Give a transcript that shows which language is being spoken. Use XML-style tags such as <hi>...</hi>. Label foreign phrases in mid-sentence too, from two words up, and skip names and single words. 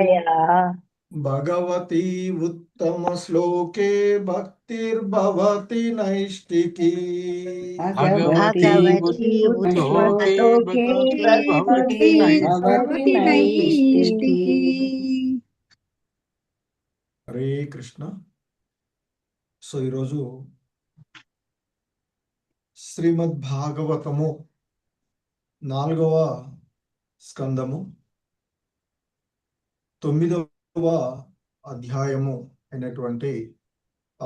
<sa>भगवती उत्तमश्लोके भक्तिर्भवति नैष्टिकी। भगवती उत्तमश्लोके भवति नैष्टिकी। हरे कृष्ण।</sa> <te>సో ఈరోజు శ్రీమద్ భాగవతము 4వ స్కందము 9వ అధ్యాయము అయినటువంటి ఆ</te>